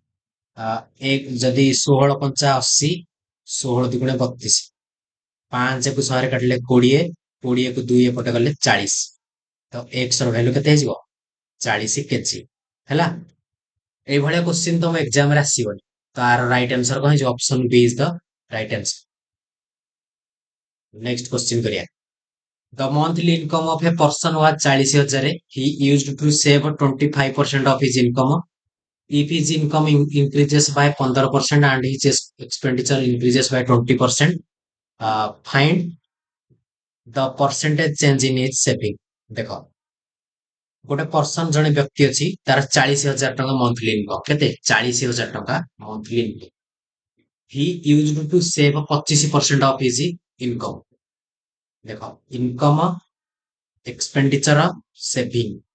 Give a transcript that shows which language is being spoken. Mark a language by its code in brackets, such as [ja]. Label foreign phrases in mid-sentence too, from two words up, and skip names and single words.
[or] ଏକ ଯଦି 16 ପଞ୍ଚା 80, 16 ଦୁଗୁଣେ 32, 5 କୁ 100 ରେ କାଟିଲେ 20, 20 କୁ 2 ଏପଟେ ଗଲେ 40। ତ x ର ଭ୍ୟାଲୁ କେତେ ହେଇଯିବ 40 କେଜି ହେଲା। এইଭଳିଆ କ୍ୱେଶ୍ଚିନ୍ ତମ ଏକ୍ସାମ ରେ ଆସିବନି, ତାର [en] right answer [or] କଣ ହେଇଯିବ [en] option B is the right answer. next question [or] କରିବା। [en] The monthly income of a person was 40,000. He used to save 25% of his income. If his income increases by 15% and his expenditure increases by 20%, find the percentage change in his saving. [or] ଦେଖ ଗୋଟେ ପର୍ସନ ଜଣେ ବ୍ୟକ୍ତି ଅଛି, ତାର 40,000 ଟଙ୍କା [en] monthly income. [or] କେତେ 40,000 ଟଙ୍କା [en] monthly income. He used to save 25% of his income. ଦେଖ income, expenditure, saving.